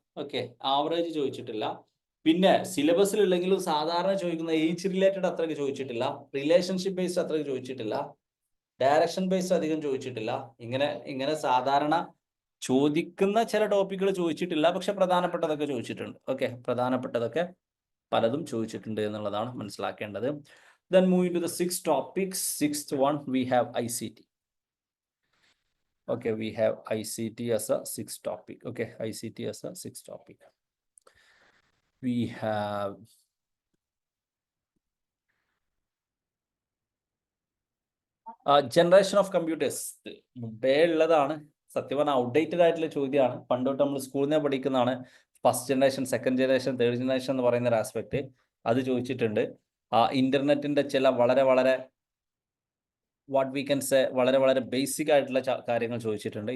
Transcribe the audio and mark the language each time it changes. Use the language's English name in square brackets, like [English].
[Malayalam] Okay, average ചോദിച്ചിട്ടില്ല. പിന്നെ സിലബസിലുള്ളെങ്കിലും സാധാരണ ചോദിക്കുന്ന ഏജ് റിലേറ്റഡ് അത്രയ്ക്ക് ചോദിച്ചിട്ടില്ല. റിലേഷൻഷിപ്പ് ബേസ്ഡ് അത്രയ്ക്ക് ചോദിച്ചിട്ടില്ല. ഡയറക്ഷൻ ബേസ്ഡ് അധികം ചോദിച്ചിട്ടില്ല. ഇങ്ങനെ സാധാരണ ചോദിക്കുന്ന ചില ടോപ്പിക്കുകൾ ചോദിച്ചിട്ടില്ല, പക്ഷെ പ്രധാനപ്പെട്ടതൊക്കെ ചോദിച്ചിട്ടുണ്ട്. ഓക്കെ, പ്രധാനപ്പെട്ടതൊക്കെ പലതും ചോദിച്ചിട്ടുണ്ട് എന്നുള്ളതാണ് മനസ്സിലാക്കേണ്ടത്. [English] Then moving to the 6 topics. Sixth one, we have ICT. Okay, we have ICT as a 6th topic. Okay, ICT as a 6th topic. We have generation of computers. [Malayalam] മുമ്പേ ഉള്ളതാണ്, സത്യം പറഞ്ഞാൽ ഔട്ട്ഡേറ്റഡ് ആയിട്ടുള്ള ചോദ്യമാണ്. പണ്ട് തൊട്ട് നമ്മൾ സ്കൂളിൽ നിന്ന് പഠിക്കുന്നതാണ്. First generation, second generation, third generation എന്ന് പറയുന്ന ഒരു ആസ്പെക്ട് അത് ചോദിച്ചിട്ടുണ്ട്. ഇന്റർനെറ്റിന്റെ ചില വളരെ വളരെ [English] what we can say [Malayalam] വളരെ വളരെ ബേസിക് ആയിട്ടുള്ള കാര്യങ്ങൾ ചോദിച്ചിട്ടുണ്ട്.